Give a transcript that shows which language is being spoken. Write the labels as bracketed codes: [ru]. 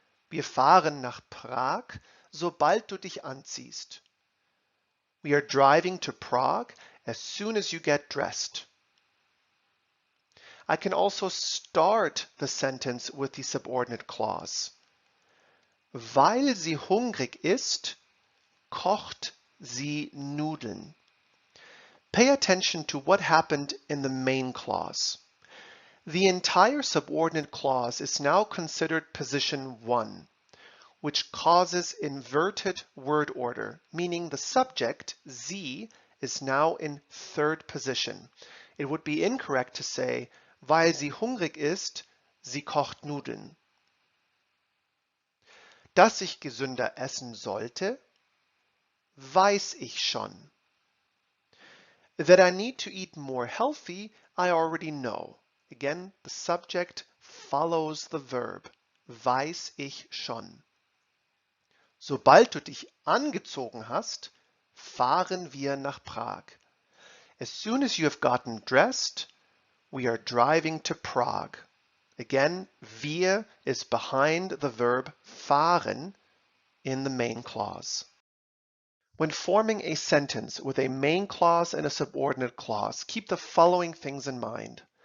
[de] Wir fahren nach Prag, sobald du dich anziehst. [en] We are driving to Prague as soon as you get dressed. I can also start the sentence with the subordinate clause. [de] Weil sie hungrig ist, kocht sie Nudeln. [en] Pay attention to what happened in the main clause. The entire subordinate clause is now considered position 1, which causes inverted word order, meaning the subject, sie, is now in third position. It would be incorrect to say, [de] weil sie hungrig ist, sie kocht Nudeln. Dass ich gesünder essen sollte, weiß ich schon. [en] That I need to eat more healthy, I already know. Again, the subject follows the verb. [de] Weiß ich schon. Sobald du dich angezogen hast, fahren wir nach Prag. [en] As soon as you have gotten dressed, we are driving to Prague. Again, wir is behind the verb fahren in the main clause. When forming a sentence with a main clause and a subordinate clause, keep the following things in mind.